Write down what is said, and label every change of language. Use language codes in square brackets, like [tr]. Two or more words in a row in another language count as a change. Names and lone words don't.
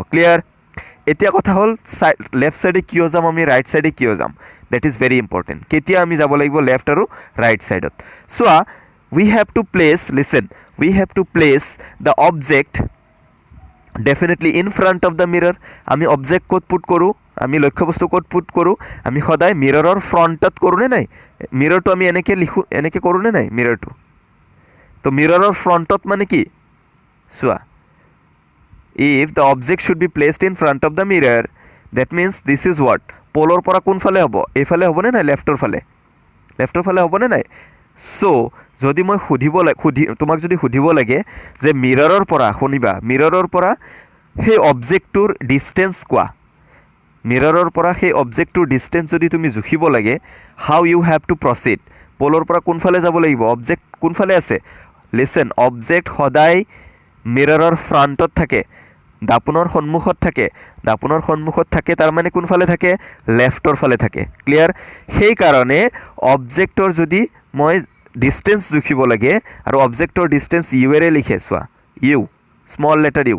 [as] ক্লিয়াৰ? এতিয়া কথা হল [en] left side [as] কিয় যাম আমি, [en] right side [as] কিয় যাম? [en] that is very important. [as] কেতিয়া আমি যাব লাগিব লেফট আৰু [en] right side? [as] চোৱা, [en] we have to place, listen, we have to place the object definitely in front of the mirror. [as] আমি [en] object code put [as] কৰো, আমি লক্ষ্যবস্তু [en] code put [as] কৰো, আমি সদায় [en] mirror front [as] কৰো নে নাই? মিৰৰটো আমি এনেকে লিখো, এনেকে কৰো নে নাই মিৰৰটো? তো [en] mirror front [as] মানে কি? চোৱা, [en] if the object should be placed in front of the mirror, that means this is what? [as] পোলৰ পৰা কোন ফালে হ'ব? এইফালে হ'ব নে নাই? লেফটৰ ফালে। লেফটৰ ফালে হ'ব নে নাই? সো যদি মই তোমাক যদি সুধিব লাগে যে মিৰৰৰ পৰা, শুনিবা, মিৰৰৰ পৰা সেই [en] object distance [as] কোৱা, মিৰৰৰ পৰা সেই [en] object distance [as] যদি তুমি জুখিব লাগে, [en] how you have to proceed? [as] পোলৰ পৰা কোনফালে যাব লাগিব? অবজেক্ট কোনফালে আছে? লিসেন, অবজেক্ট সদায় [en] mirror front [as] থাকে, দাপোনৰ সন্মুখত থাকে। দাপোনৰ সন্মুখত থাকে তাৰ মানে কোনফালে থাকে? লেফটৰ ফালে থাকে। ক্লিয়াৰ? সেই কাৰণে অবজেক্টৰ যদি মই ডিস্টেন্স জুখিব লাগে আৰু [en] object distance [as] ইউ এৰে লিখে, চোৱা, ইউ, [en] small letter u.